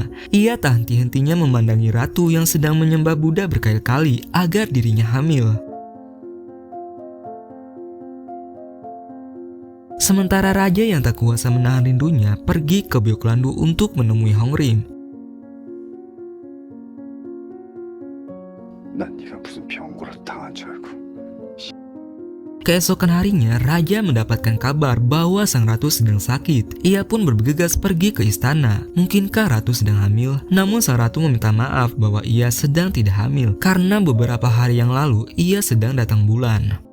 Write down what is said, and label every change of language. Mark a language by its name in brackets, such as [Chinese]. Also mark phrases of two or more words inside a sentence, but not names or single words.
[Indonesian] Ia tak henti-hentinya memandangi ratu yang sedang menyembah Buddha berkali-kali agar dirinya hamil. Sementara raja yang tak kuasa menahan rindunya pergi ke Byeoklandu untuk menemui Hongrim. [Korean] 난 네가 무슨 병고라도 당한 줄 알고. [Indonesian] Keesokan harinya, raja mendapatkan kabar bahwa sang ratu sedang sakit. Ia pun bergegas pergi ke istana. Mungkinkah ratu sedang hamil? Namun sang ratu meminta maaf bahwa ia sedang tidak hamil karena beberapa hari yang lalu ia sedang datang bulan.